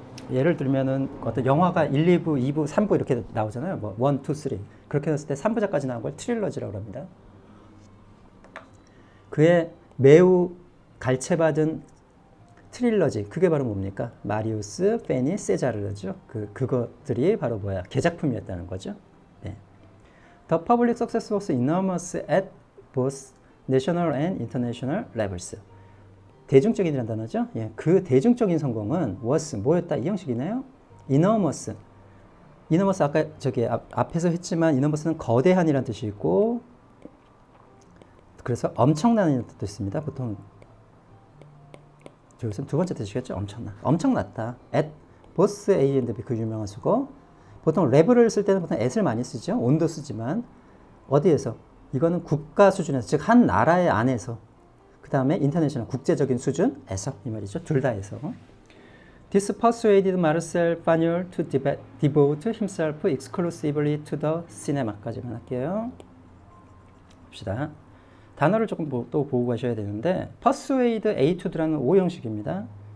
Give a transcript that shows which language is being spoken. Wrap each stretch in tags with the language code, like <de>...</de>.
<ko>예를 들면은 어떤 영화가 1, 2부, 2부, 3부 이렇게 나오잖아요. 뭐 1, 2, 3. 그렇게 했을 때 3부작까지 나온 걸 트릴러지라고 합니다. 그의 매우 갈채받은 트릴러지, 그게 바로 뭡니까? 마리우스, 페니, 세자르죠. 그것들이 바로 뭐야? 개작품이었다는 거죠. 네.</ko> <en>The public success was enormous at both national and international levels.</en> <ko>대중적인이라는 단어죠. 예, 그 대중적인 성공은 was 뭐였다? 이 형식이네요. enormous. enormous 아까 저기 앞에서 했지만 enormous는 거대한이라는 뜻이 있고, 그래서 엄청난이라는 뜻도 있습니다. 보통 여기서 두 번째 뜻이겠죠. 엄청났다.</ko> <en>at both A and B,</en> <ko>그 유명한 수거. 보통 레벨을 쓸 때는 보통 at을 많이 쓰죠. on도 쓰지만 어디에서? 이거는 국가 수준에서, 즉 한 나라의 안에서. 그 다음에 인터내셔널, 국제적인 수준에서, 이 말이죠. 둘 다에서.</ko> <en>This persuaded Marcel Pagnol to devote himself exclusively to the cinema</en> <ko>까지만 할게요. 봅시다. 단어를 조금 또 보고 가셔야 되는데,</ko> <en>persuade A to D</en> <ko>라는 O 형식입니다.</ko>